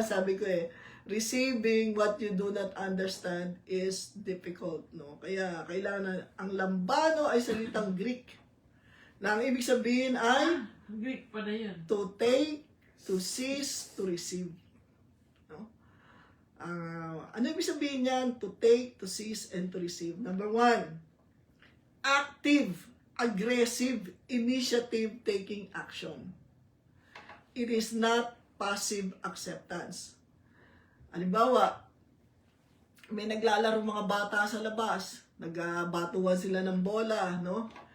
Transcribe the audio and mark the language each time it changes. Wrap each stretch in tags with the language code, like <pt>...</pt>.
<tl>Sabi ko</tl> <en>receiving what you do not understand is difficult, no?</en> <tl>Kaya, kailangan ang lambano ay salitang Greek. Na ang ibig sabihin ay Greek pala yun.</tl> <en>to take, to seize, to receive. No?</en> <tl>Ano ibig sabihin niyan?</tl> <en>To take, to seize, and to receive. Number 1, active, aggressive, initiative-taking action. It is not passive acceptance.</en> <tl>Halimbawa, may naglalaro mga bata sa labas. Nagbatuan sila ng bola, no?</tl>